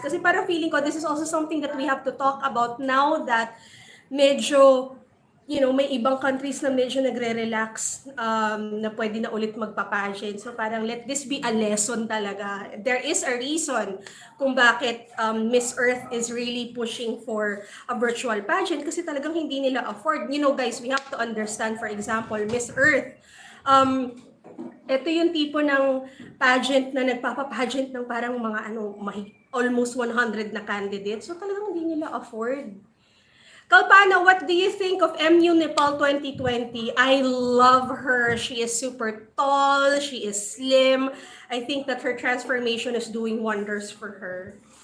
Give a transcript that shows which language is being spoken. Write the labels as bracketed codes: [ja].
[tl] Kasi parang feeling ko, [en] this is also something that we have to talk about now that [tl] medyo may ibang countries na medyo nagre-relax na pwede na ulit magpa-pageant. So parang [en] let this be a lesson talaga. There is a reason [tl] kung bakit [en] Miss Earth is really pushing for a virtual pageant [tl] kasi talagang hindi nila afford. [en] Guys, we have to understand, for example, Miss Earth. [tl] Ito yung tipo ng pageant na nagpapa-pageant ng parang mga almost 100 na candidates. So talagang hindi nila afford. [en] Kalpana, what do you think of MU Nepal 2020? I love her. She is super tall. She is slim. I think that her transformation is doing wonders for her.